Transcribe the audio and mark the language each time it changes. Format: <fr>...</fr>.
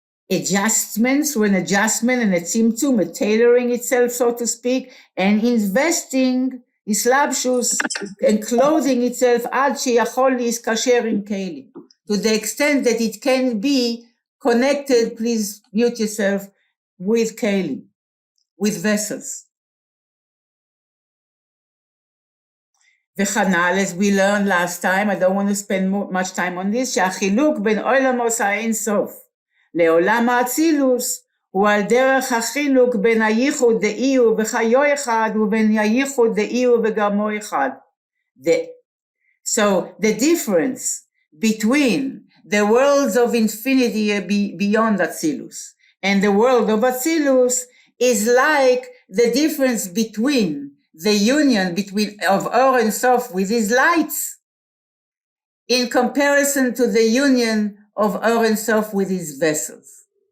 <en>adjustment, through an adjustment and a tzimtzum, a tailoring itself, so to speak, and investing, islabshus, and clothing itself,</en> <he>ad sheyachol liskasher in kelim,</he> <en>to the extent that it can be connected, please mute yourself, with kelim, with vessels. V'chanal, as we learned last time, I don't want to spend much time on this,</en> <he>שהחילוק בין עולמוס האין סוף לעולם האצילוס הוא על דרך החילוק בין הייחוד דאי הוא וחיו אחד ובין הייחוד דאי הוא וגרמו אחד.</he> <en>So the difference between the worlds of infinity beyond Atzilus and the world of Atzilus is like the difference between the union of Or and Sof with his lights in comparison to the union of Or and Sof with his vessels.</en>